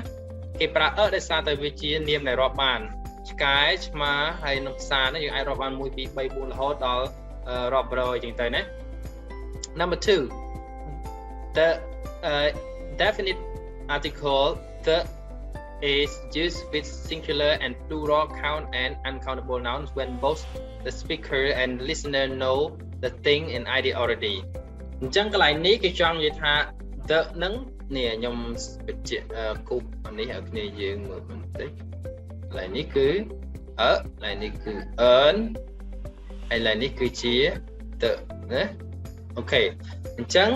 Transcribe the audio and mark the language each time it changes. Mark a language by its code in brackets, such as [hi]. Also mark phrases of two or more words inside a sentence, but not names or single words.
[km] គេប្រើ ដោយសារតែវាជានាមដែលរាប់បានឆ្កែឆ្មាហើយនឹងផ្សារនេះយើងអាចរាប់បាន1 2 3 4រហូតដល់រាប់រយអញ្ចឹងទៅណា [en] Number 2 the definite article the is used with singular and plural count and uncountable nouns when both the speaker and listener know the thing and idea already [km] អញ្ចឹងកន្លែងនេះគេចង់និយាយថា the ហ្នឹងនេះខ្ញុំបញ្ជាក់គូបនេះ ឲ្យគ្នាយើងមើលបន្តិចកន្លែងនេះគឺកន្លែងនេះគឺ earn ហើយកន្លែងនេះគឺជា the ណាអូខេអញ្ចឹង